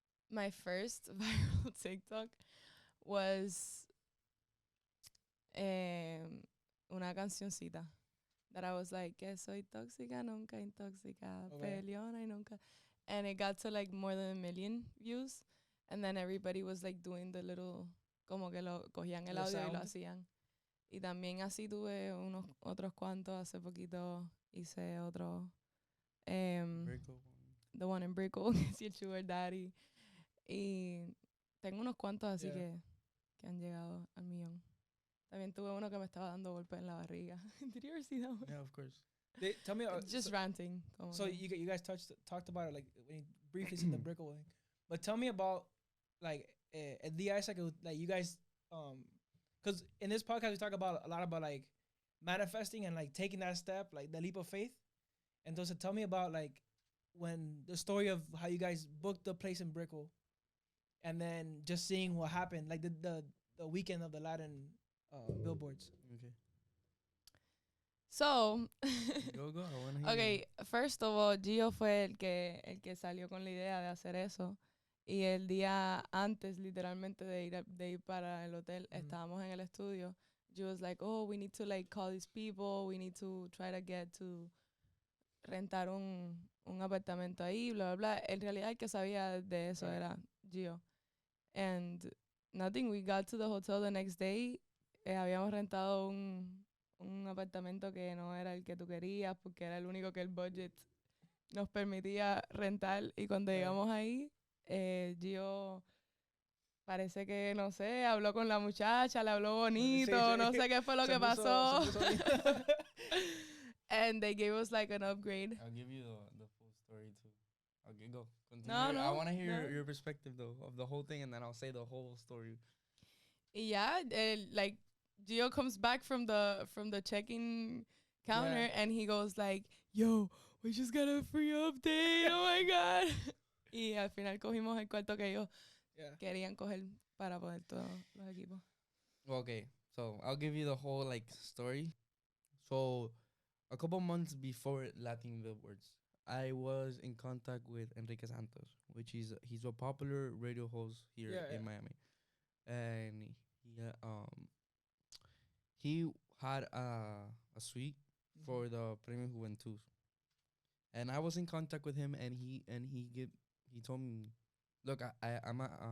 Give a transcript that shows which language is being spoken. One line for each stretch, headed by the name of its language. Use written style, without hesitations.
English: My first viral TikTok was
Spanish: una cancioncita
English: that I was like,
Spanish: que soy tóxica, nunca intóxica,
English: Okay.
Spanish: peleona y nunca.
English: And it got to like more than 1 million views. And then everybody was like doing the little,
Spanish: como que lo cogían el
English: The
Spanish: audio y lo
English: sound?
Spanish: hacían. Y también así tuve unos otros cuantos. Hace poquito hice otro.
English: Brickle. The one in Brickle,
Spanish: que es
English: your sugar daddy.
Spanish: Y tengo unos cuantos así
English: Yeah.
Spanish: que han llegado al 1 millón. También tuve uno que me estaba dando golpes en la barriga.
English: Did you ever see that one? Yeah, of course. Tell me, Just ranting. so you guys talked about it like when you briefly seen the Brickle thing, but tell me about like
Spanish: el día ese que
English: like you guys because in this podcast we talk about a lot about like manifesting and like taking that step, like the leap of faith. And so tell me about like when the story of how you guys booked the place in Brickle, and then just seeing what happened, like the weekend of the Latin billboards. Okay. So, Go. I want to hear. okay, first of all,
Spanish: Gio fue el que salió con la idea de hacer eso. Y el día antes, literalmente, de ir para el hotel, estábamos en el estudio.
English: Gio was like, oh, we need to like call these people. We need to try to get to
Spanish: rentar un apartamento ahí, bla, bla, bla. En realidad, el que sabía de eso era Gio.
English: And nothing, we got to the hotel the next day.
Spanish: Habíamos rentado un apartamento que no era el que tú querías porque era el único que el budget nos permitía rentar. Y cuando llegamos ahí, Gio parece que, no sé, habló con la muchacha, le habló bonito, Sí. no sé qué fue lo que pasó. Se puso
English: And they gave us like an upgrade. I'll give you the full story too. Okay, go. Continue. No, I want to hear no. your perspective though of the whole thing, and then I'll say the whole story.
Spanish: Y ya,
English: like Gio comes back from the check-in counter and he goes like, yo, we just got a free update, oh my god.
Spanish: Y al final cogimos el cuarto que ellos querían coger para poner todos los equipos.
English: Okay, so I'll give you the whole like story. So a couple months before Latin Billboards, I was in contact with Enrique Santos, which is he's a popular radio host here in Miami, and he had a suite for the Premio Juventud, and I was in contact with him, and he told me, look, I'm a